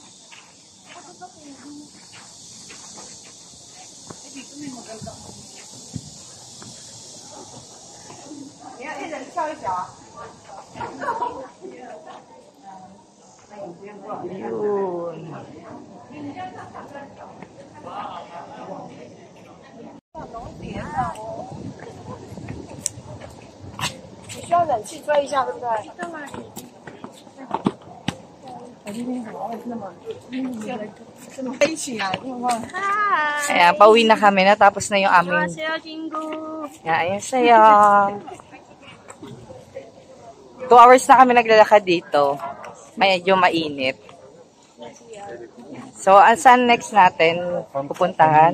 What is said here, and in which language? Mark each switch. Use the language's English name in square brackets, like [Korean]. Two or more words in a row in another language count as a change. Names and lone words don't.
[Filipino] Yun. [Chinese] 你需要冷气吹一下，对不对？飞起来，有没有？ [Filipino] Ayan, pauwi na kami. Natapos na yung aming... Ayan, sa'yo. 2 hours na kami naglalakad dito. Medyo mainit. So, saan next natin pupuntahan?